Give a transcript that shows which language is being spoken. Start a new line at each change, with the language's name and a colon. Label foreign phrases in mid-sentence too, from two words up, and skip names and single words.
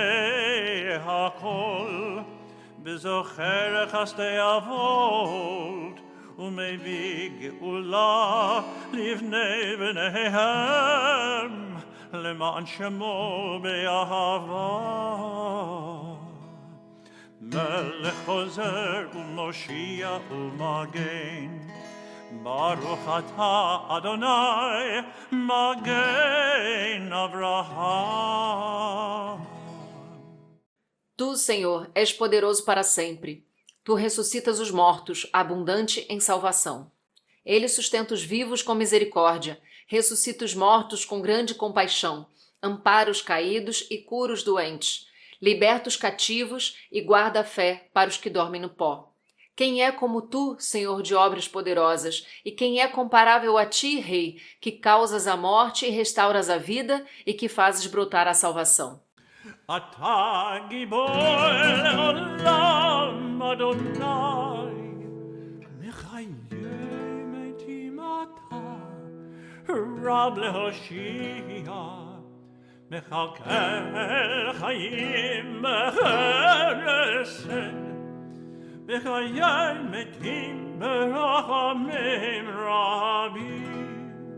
Hebrew: הכל, וזוכר חסדי אבות, ומביא גאולה לבני בניהם, למען שמו באהבה. מלך חוזר ומושיע ומגן, ברוך אתה אדוני מגן אברהם.
Portuguese: Tu, Senhor, és poderoso para sempre. Tu ressuscitas os mortos, abundante em salvação. Ele sustenta os vivos com misericórdia, ressuscita os mortos com grande compaixão, ampara os caídos e cura os doentes, liberta os cativos e guarda a fé para os que dormem no pó. Quem é como tu, Senhor de obras poderosas, e quem é comparável a ti, Rei, que causas a morte e restauras a vida e que fazes brotar a salvação?
Hebrew: אתה גיבור לעולם אדוני, מחיי מתים אתה, רב להושיע, מכלכל חיים בחסד, בחיי מתים ברחמים רבים,